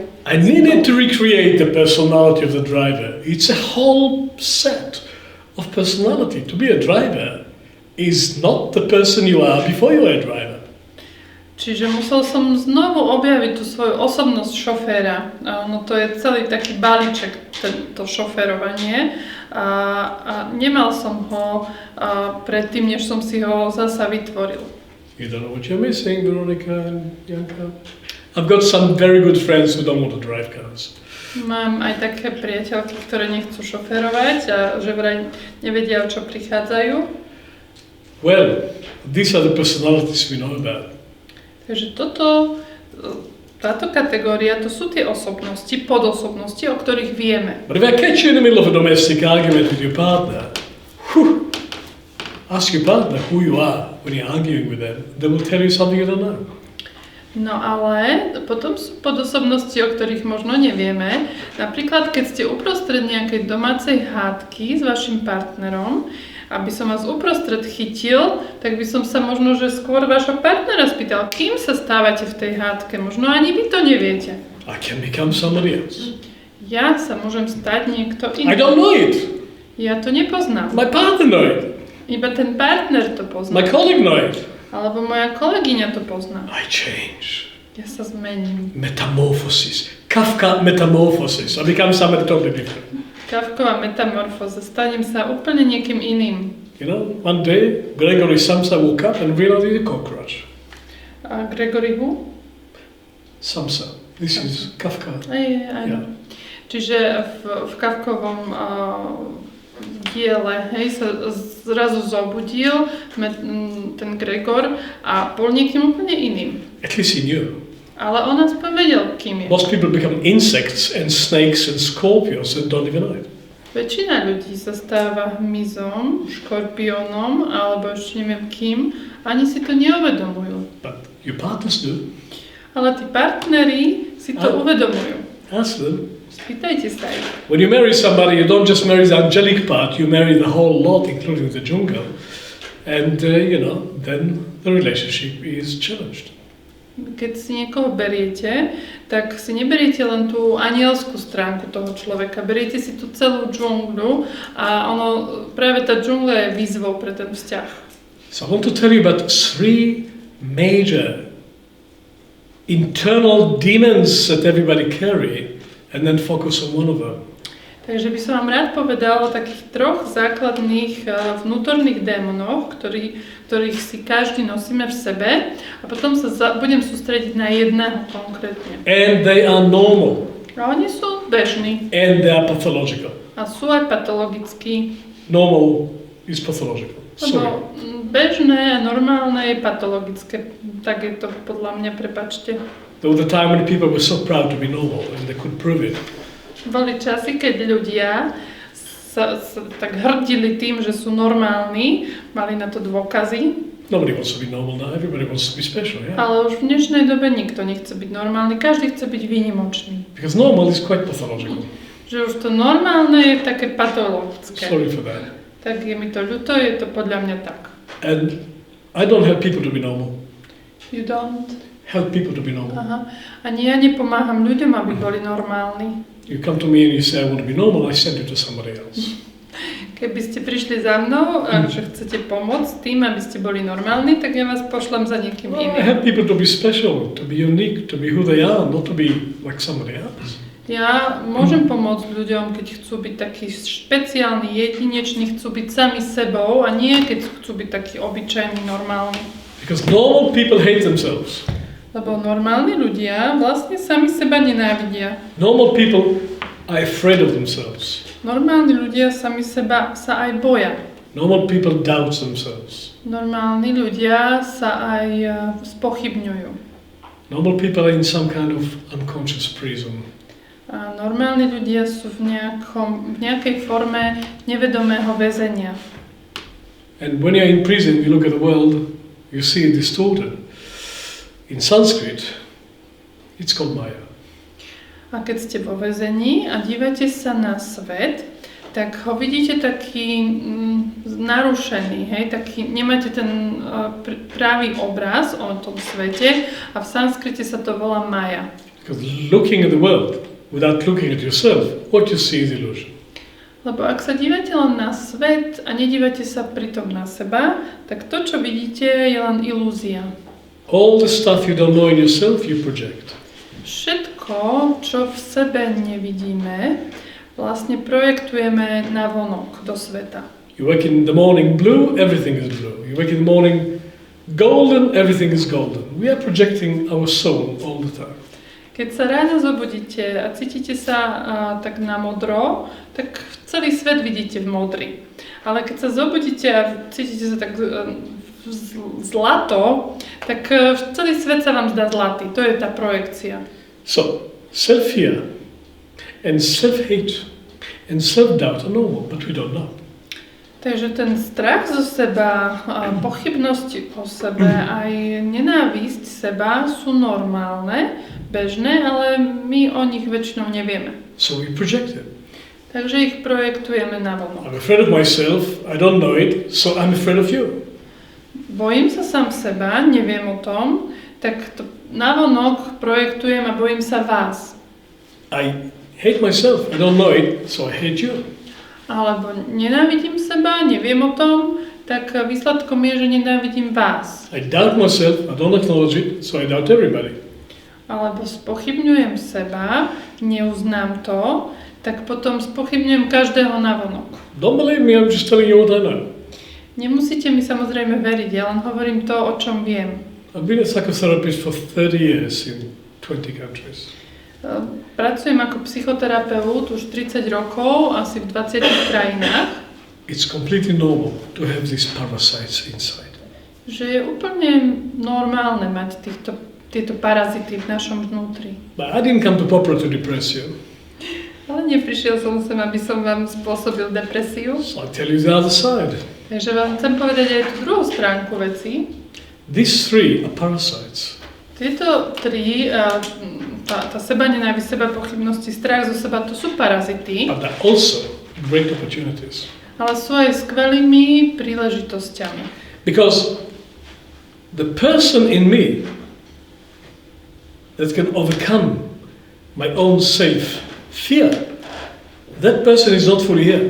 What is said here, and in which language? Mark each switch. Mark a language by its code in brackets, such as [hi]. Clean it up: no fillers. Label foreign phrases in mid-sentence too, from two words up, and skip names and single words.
[en] I needed to recreate the personality of the driver. It's a whole set of personality. To be a driver is not the person you are before you are a driver. [sk] Čiže musel som znovu objaviť tú svoju osobnosť šoféra. No to je celý taký balíček, to šoférovanie. A nemal som ho predtým, než som si ho zasa vytvoril. [en] You don't know what you're missing, Veronica and Janka. I've got some very good friends who don't want to drive cars. [sk] Mám aj také priateľky, ktoré nechcú šoférovať a že vraj nevedia, o čo prichádzajú. [en] Well, these are the personalities we know about. [sk] Takže táto kategória, to sú tie osobnosti, podosobnosti, o ktorých vieme. [en] But if I catch you in the middle of a domestic argument with your partner, ask your partner who you are when you're arguing with them. They will tell you something you don't know. [sk] No ale potom sú podosobnosti, o ktorých možno nevieme. Napríklad, keď ste uprostred nejakej domácej hádky s vašim partnerom, aby som vás uprostred chytil, tak by som sa možno, že skôr vášho partnera spýtal, kým sa stávate v tej hádke. Možno ani vy to neviete. [en] I can become somebody else. [sk] Ja sa môžem stať niekto iný. [en] I don't know it. [sk] Ja to nepoznám. [en] My partner know it. [sk] Iba ten partner to pozná. [en] My colleague know it. [sk] Alebo moja kolegyňa to pozná. [en] I change. [sk] Ja sa zmením. [en] Metamorphosis. Kafka metamorphosis. I become somebody totally different. [sk] Kafková metamorfóza. Stanem sa úplne niekým iným. [en] You know, one day Gregory Samsa woke up and realized he's a cockroach. A Gregory who? Samsa. This is Kafka. [sk] Áno. Čiže v Kafkovom diele, sa zrazu zobudil ten Gregor a bol niekým úplne iným. [en] At least he knew. [sk] Ale on aspoň vedel, kým je. [en] Most people become insects and snakes and scorpions and don't even know it. [sk] Väčšina ľudí sa stáva hmyzom, škorpiónom alebo ešte neviem kým, ani si to neuvedomujú. [en] But your partners do. [sk] Ale tí partneri si to uvedomujú. [en] Ask them. [sk] Spýtajte sa ich. [en] When you marry somebody, you don't just marry the angelic part, you marry the whole lot, including the jungle. And, then the relationship is challenged. [sk] Keď si niekoho beriete, tak si neberiete len tú anielskú stránku toho človeka, beriete si tú celú džungľu a práve tá džungľa je výzvou pre ten vzťah. [en] So I want to tell you about 3 major internal demons that everybody carry and then focus on one of them. [sk] Takže by som vám rád povedal o takých 3 základných vnútorných démonoch, ktorých si každý nosíme v sebe a potom sa budem sústrediť na jedného konkrétne. [en] And they are normal. [sk] A oni sú bežní. [en] And they are pathological. [sk] A sú aj patologickí. [en] Normal is pathological. [sk] Lebo bežné a normálne je patologické. Tak je to podľa mňa, prepáčte. [en] There was a time when people were so proud to be normal and they could prove it. [sk] Boli časy, keď ľudia sa tak hrdili tým, že sú normálni, mali na to dôkazy. [en] Nobody wants to be normal now, everybody wants to be special, yeah? [sk] Ale už v dnešnej dobe nikto nechce byť normálny, každý chce byť výnimočný. [en] Because normal is quite pathological. [sk] Že už to normálne je také patologické. [en] Sorry for that. [sk] Tak je mi to ľúto, je to podľa mňa tak. [en] And I don't help people to be normal. You don't? Help people to be normal. [sk] Aha. Ani ja nepomáham ľuďom, aby boli normálni. [en] You come to me and you say, I want to be normal, I send you to somebody else. [sk] Keby ste prišli za mnou a že chcete pomôcť tým, aby ste boli normálni, tak ja vás pošlem za niekým [en] I [sk] iným. [en] help people to be special, to be unique, to be who they are, not to be like somebody else. [sk] Ja môžem pomôcť ľuďom, keď chcú byť takí špeciálni, jedineční, chcú byť sami sebou a nie keď chcú byť takí obyčajní, normálni. [en] Because normal people hate themselves. [sk] Lebo normálni ľudia vlastne sami seba nenávidia. [en] Normal people are afraid of themselves. [sk] Normálni ľudia sami seba sa aj boja. [en] Normal people doubt themselves. [sk] Normálni ľudia sa aj spochybňujú. [en] Normal people are in some kind of unconscious prison. [sk] A normálni ľudia sú v nejakej forme nevedomého väzenia. [en] And when you're in prison, you look at the world, you see it distorted. In Sanskrit, it's called Maya. [sk] A keď ste vo väzení a dívate sa na svet, tak ho vidíte taký narušený, hej? Taký, nemáte ten pravý obraz o tom svete a v sanskrite sa to volá Maya. [en] Because looking at the world without looking at yourself, what you see is illusion. [sk] Lebo ak sa dívate len na svet a nedívate sa pritom na seba, tak to, čo vidíte, je len ilúzia. [en] All the stuff you don't know in yourself, you project. [sk] Všetko, čo v sebe nevidíme, vlastne projektujeme na vonok do sveta. [en] You wake in the morning blue, everything is blue. You wake in the morning golden, everything is golden. We are projecting our soul all the time. [sk] Keď sa ráno zobudíte a cítite sa tak na modro, tak celý svet vidíte v modri. Ale keď sa zobudíte a cítite sa tak zlato, tak celý svet sa vám zdá zlatý. To je tá projekcia. [en] So, self-fear and self-hate and self-doubt are normal, but we don't know. [sk] Takže ten strach zo seba, pochybnosti o sebe, aj nenávisť seba sú normálne, bežné, ale my o nich väčšinou nevieme. [en] So we project it. [sk] Takže ich projektujeme na vonok. [en] I'm afraid of myself, I don't know it, so I'm afraid of you. [sk] Bojím sa sám seba, neviem o tom, tak to navonok projektujem a bojím sa vás. [en] I hate myself, I don't know it, so I hate you. [sk] Alebo nenávidím seba, neviem o tom, tak výsledkom je, že nenávidím vás. [en] I doubt myself, I don't acknowledge it, so I doubt everybody. [sk] Alebo spochybňujem seba, neuznám to, tak potom spochybňujem každého navonok. [en] Don't believe me, I'm just telling you what I know. [sk] Nemusíte mi samozrejme veriť, ja len hovorím to, o čom viem. [en] I've been a psychotherapist for 30 years in 20 countries. [sk] Pracujem ako psychoterapeut už 30 rokov, asi v 20 krajinách. [en] It's completely normal to have these parasites inside. [sk] Že je úplne normálne mať tieto parazity v našom vnútri. [en] But I didn't come to Popper to depress you. [sk] Ale neprišiel som sem, aby som vám spôsobil depresiu. [en] So I'll tell you the other side. [sk] Takže vám chcem povedať aj tú druhú stránku veci. [en] These three are parasites. [sk] Tieto tri, tá sebanenávisť, sebapochybnosti, strach zo seba, to sú parazity. [en] But they're also great opportunities. [sk] Ale sú aj skvelými príležitosťami. [en] Because the person in me that can overcome my own self-fear, that person is not fully here.